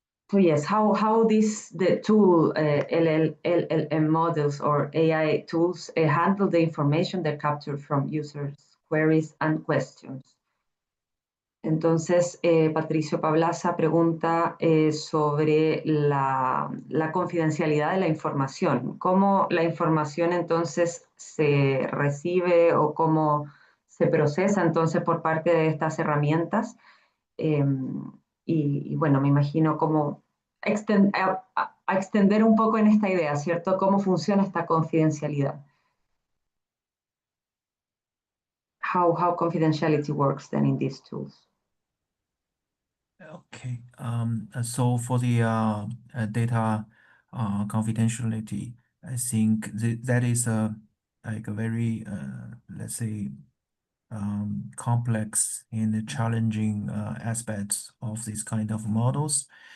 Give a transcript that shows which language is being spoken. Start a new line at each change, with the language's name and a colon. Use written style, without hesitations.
English: So yes, how the tool LLM models or AI tools handle the information they capture from users' queries and questions.
Spanish: Entonces, Patricio Pablasa pregunta sobre la confidencialidad de la información, cómo la información entonces se recibe o cómo se procesa entonces por parte de estas herramientas. Y bueno, me imagino cómo extender un poco en esta idea, ¿cierto? ¿Cómo funciona esta confidencialidad?
English: How confidentiality works then in these tools. Okay. So for the data confidentiality, I think that is like a very let's say complex and challenging aspects of this kind of models.